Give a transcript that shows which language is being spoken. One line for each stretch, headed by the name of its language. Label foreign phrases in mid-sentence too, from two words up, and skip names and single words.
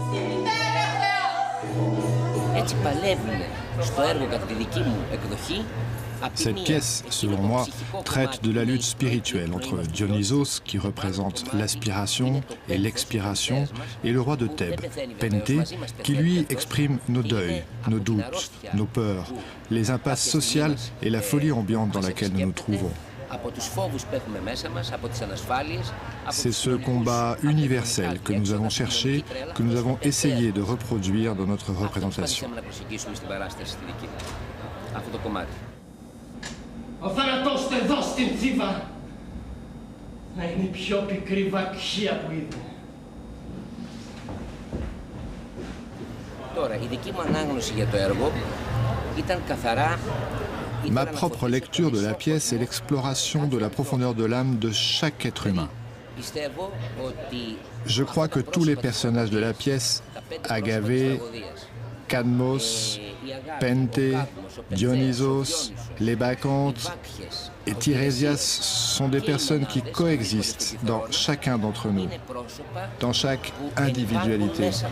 French: Cette pièce, selon moi, traite de la lutte spirituelle entre Dionysos, qui représente l'aspiration et l'expiration, et le roi de Thèbes, Penthée, qui lui exprime nos deuils, nos doutes, nos peurs, les impasses sociales et la folie ambiante dans laquelle nous nous trouvons. C'est ce combat universel que nous avons cherché, que nous avons essayé de reproduire dans notre représentation.
Greek: Ο θάνατος του εδώ στην Θήβα να είναι η πιο πικρή βακχία που είδε. Τώρα, η δική μου ανάγνωση για το έργο ήταν καθαρά.
French: Ma propre lecture de la pièce est l'exploration de la profondeur de l'âme de chaque être humain. Je crois que tous les personnages de la pièce, Agave, Cadmos, Penthée, Dionysos, les Bacchantes et Tirésias sont des personnes qui coexistent dans chacun d'entre nous, dans chaque individualité.